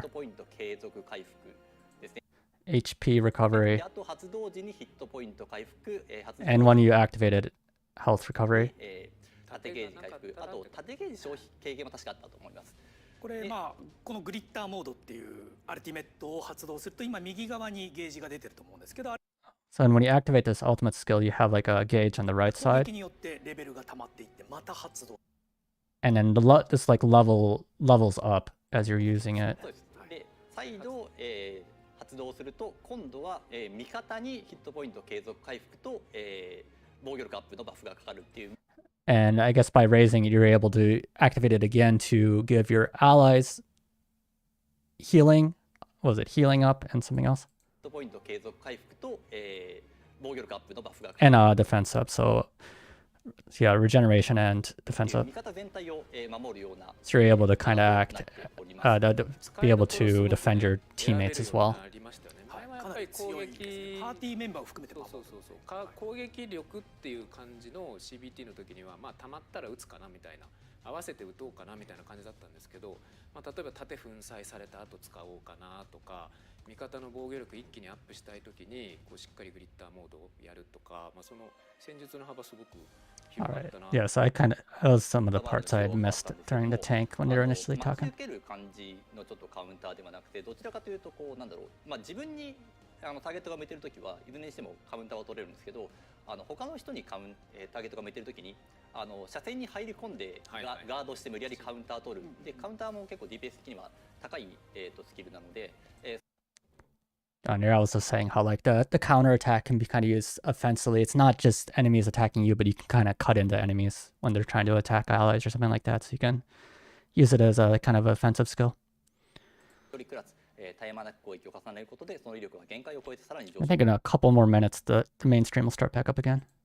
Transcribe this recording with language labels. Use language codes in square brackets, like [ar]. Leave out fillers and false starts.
[ja] ヒットポイント継続回復ですね。 [en] HP recovery, [ja] あと発動時にヒットポイント回復、 [en] and when you activated health recovery. [ja] 縦ゲージ回復、あと縦ゲージ消費軽減も確かあったと思います。これまあこのグリッターモードっていうアルティメットを発動すると今右側にゲージが出てると思うんですけど、 [en] So when you activate this ultimate skill, you have like a gauge on the right [ja] 攻 [en] side, [ja] 撃によってレベルが溜まっていってまた発動。 [en] and then this like levels up as you're using it. [ja] そうです。で、再度、発動すると今度は、味方にヒットポイント継続回復と、防御力アップのバフがかかるっていう。 [en] And I guess by raising it, you're able to activate it again to give your allies healing. Was it healing up and something else? [ja] ヒットポイント継続回復と、防御力アップのバフがかかる。 [en] And defense up. So yeah, regeneration and defense up. [ja] 味方全体を、守るような。 [en] So you're able to kind of act, be able to defend your teammates as well. [ja] かなり強いですね。パーティーメンバーを含めて。そう攻撃力っていう感じの CBT の時にはまあ溜まったら打つかなみたいな、合わせて打とうかなみたいな感じだったんですけど、まあ、例えば縦粉砕された後使おうかなとか、味方の防御力一気にアップしたい時にこうしっかりグリッターモードをやるとか、まあ、その戦術の幅すごく広がったな。 [en] Yeah, so that was some of the parts I had missed during the tank when they were initially talking. [ja] 受ける感じのちょっとカウンターではなくて、どちらかというとこうなんだろう、まあ自分にターゲットが向いてるときはいずれにしてもカウンターは取れるんですけど、他の人にターゲットが向いてるときに車線に入り込んでガードして無理やりカウンター取る。でカウンターも結構 DPS 的には高い、スキルなので。 [en] And you're also saying how like the counter attack can be kind of used offensively. It's not just enemies attacking you, but you can kind of cut into enemies when they're trying to attack allies or something like that. So you can use it as a kind of offensive skill. I think in a couple more minutes, the main stream will start back up again.